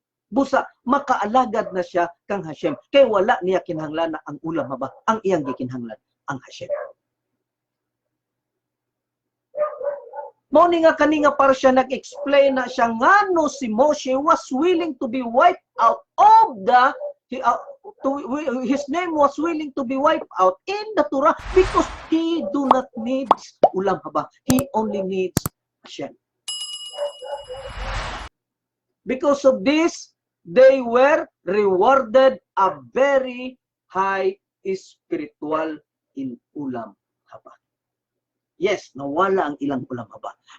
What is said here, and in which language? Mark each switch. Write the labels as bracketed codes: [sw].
[ceb] Busa, makaalagad na siya kang Hashem. Kaya wala niya kinahanglan na ang ulam haba. Ang iyang gikinahanglan, ang Hashem. Mao ni nga kaninga para siya nag-explain na siya ngano [en] si Moshe was willing to be wiped out of the his name was willing to be wiped out in the Torah because he do not need ulam haba. He only needs Hashem. Because of this, they were rewarded a very high spiritual in ulam haba. [ceb] Yes, nawala ang ilang ulam haba.